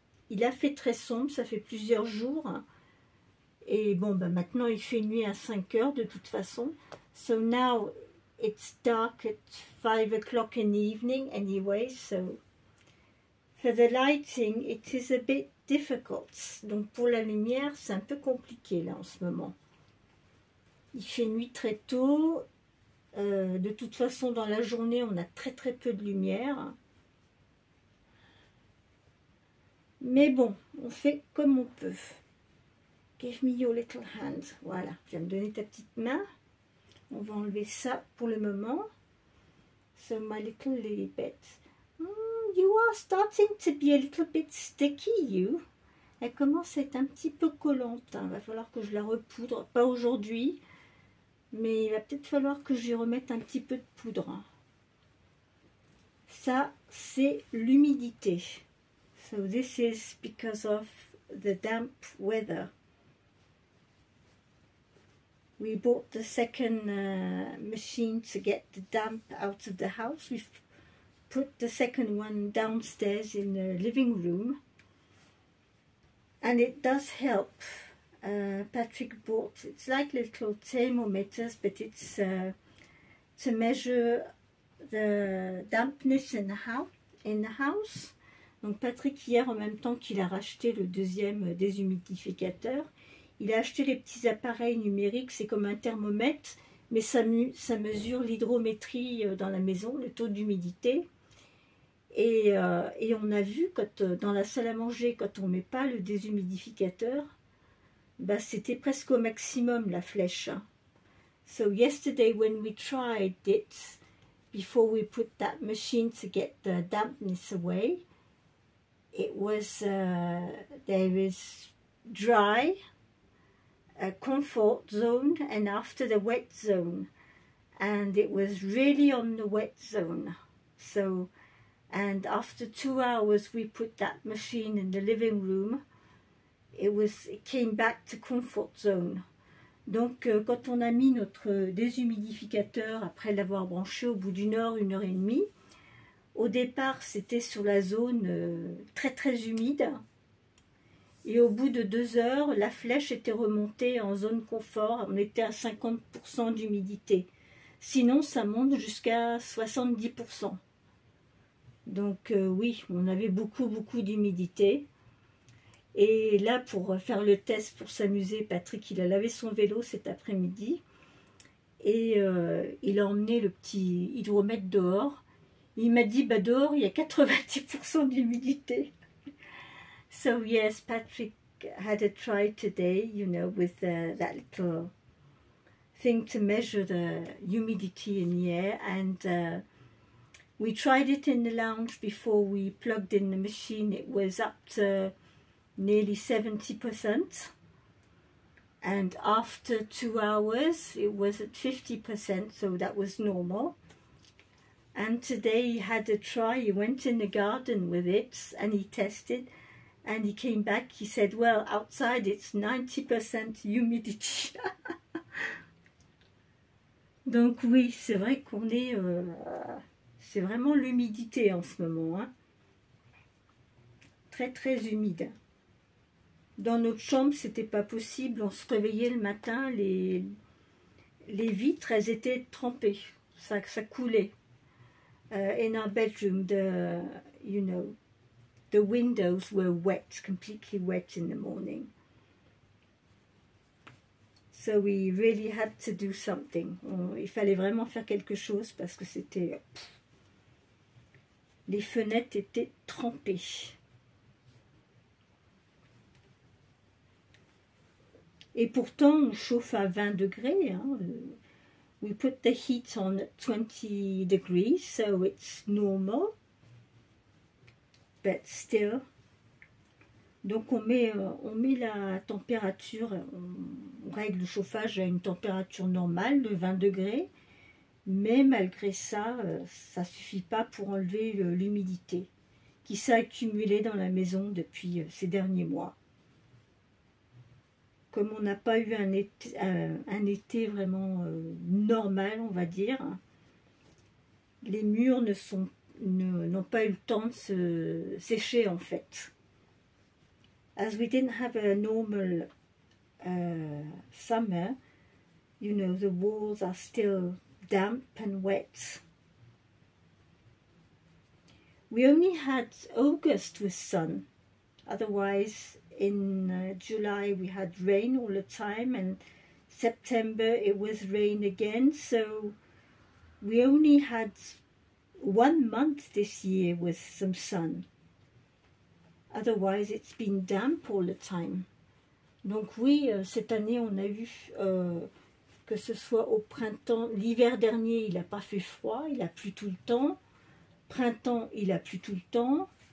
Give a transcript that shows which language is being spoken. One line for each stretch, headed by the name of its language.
French: Il a fait très sombre, ça fait plusieurs jours. Et bon, ben maintenant il fait nuit à 5 heures de toute façon.
English: So now it's dark at 5 o'clock in the evening anyway. So for the lighting it is a bit difficult.
French: Donc pour la lumière c'est un peu compliqué là en ce moment. Il fait nuit très tôt. De toute façon dans la journée on a très peu de lumière. Mais bon, on fait comme on peut.
English: Give me your little hand.
French: Voilà, je vais me donner ta petite main. On va enlever ça pour le moment.
English: So my little Lilibet. You are starting to be a little bit sticky, you.
French: Elle commence à être un petit peu collante. Il va falloir que je la repoudre. Pas aujourd'hui, mais il va peut-être falloir que je lui remette un petit peu de poudre. Ça, c'est l'humidité.
English: So this is because of the damp weather. We bought the second machine to get the damp out of the house. We've put the second one downstairs in the living room. And it does help. Patrick bought, it's like little thermometers, but it's to measure the dampness in the house.
French: Donc Patrick hier, en même temps qu'il a racheté le deuxième déshumidificateur, il a acheté les petits appareils numériques, c'est comme un thermomètre, mais ça mesure l'hydrométrie dans la maison, le taux d'humidité. Et on a vu, dans la salle à manger, quand on ne met pas le déshumidificateur, bah, c'était presque au maximum la flèche.
English: So yesterday when we tried it, before we put that machine to get the dampness away, it was, there is dry, a comfort zone, and after the wet zone, and it was really on the wet zone. So, and after 2 hours we put that machine in the living room, it came back to comfort zone.
French: Donc quand on a mis notre déshumidificateur après l'avoir branché au bout d'1 heure, 1 heure et demie, au départ c'était sur la zone très humide. Et au bout de 2 heures, la flèche était remontée en zone confort. On était à 50% d'humidité. Sinon, ça monte jusqu'à 70%. Donc oui, on avait beaucoup d'humidité. Et là, pour faire le test, pour s'amuser, Patrick, il a lavé son vélo cet après-midi. Et il a emmené le petit hydromètre dehors. Il m'a dit, bah dehors, il y a 90% d'humidité.
English: So yes, Patrick had a try today, you know, with that little thing to measure the humidity in the air, and we tried it in the lounge before we plugged in the machine. It was up to nearly 70%, and after 2 hours it was at 50%, so that was normal. And today he had a try. He went in the garden with it and he tested. And he came back, he said, well, outside it's 90% humidity.
French: Donc oui, c'est vrai qu'on est... c'est vraiment l'humidité en ce moment. Hein. Très, très humide. Dans notre chambre, c'était pas possible. On se réveillait le matin, les vitres, elles étaient trempées. Ça coulait.
English: In our bedroom, you know, the windows were wet, completely wet in the morning. So we really had to do something.
French: Il fallait vraiment faire quelque chose parce que c'était... Les fenêtres étaient trempées. Et pourtant, on chauffe à 20 degrés. Hein.
English: We put the heat on at 20 degrees, so it's normal. But still.
French: Donc on met la température, on règle le chauffage à une température normale de 20 degrés, mais malgré ça, ça ne suffit pas pour enlever l'humidité qui s'est accumulée dans la maison depuis ces derniers mois. Comme on n'a pas eu un été vraiment normal, on va dire, les murs n'ont pas eu le temps de se sécher en fait.
English: As we didn't have a normal summer, you know, the walls are still damp and wet. We only had August with sun. Otherwise, in July we had rain all the time, and September it was rain again. So we only had 1 month this year with some sun. Otherwise, it's been damp all the time.
French: Donc oui, cette année, on a eu, que ce soit au printemps, l'hiver dernier, il n'a pas fait froid, il a plu tout le temps. Printemps, il a plu tout le temps.